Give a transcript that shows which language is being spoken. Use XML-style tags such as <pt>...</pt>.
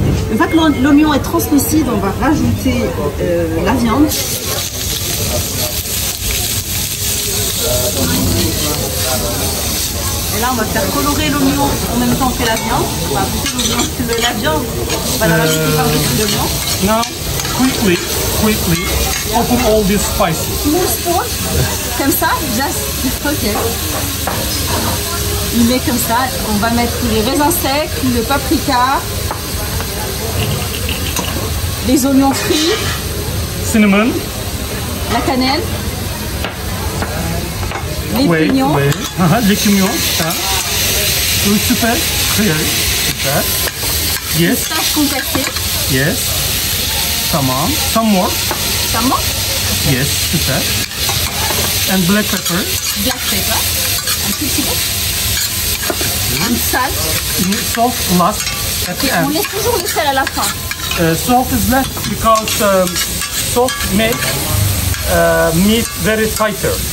<fr>Une fois que l'oignon est translucide, on va rajouter la viande. Et là, on va faire colorer l'oignon en même temps que la viande. On va ajouter la viande, on va la rajouter par-dessus l'oignon.</fr> <en>Now, quickly, open all these spices. Small spoon,</en> <fr>comme ça,</fr> <en>just ok.</en> <fr>Il met comme ça, on va mettre les raisins secs, le paprika, les oignons frits,</fr> <en>Cinnamon.</en> <fr>la cannelle, les pignons, Les pignons. Super. Super. Yes. pistaches compactées.</fr> <en>Yes. Tamam. Some more.</en> <fr>Ça manque.</fr> <en>Yes. Super. And black pepper.</en> <fr>Black pepper, un tout petit peu. Un sel.</fr> <en>Salt last at the</en> <fr>On</fr> <en>end.</en> <fr>laisse toujours le sel à la fin.</fr> <en>Salt is left because salt makes meat very tighter,</en>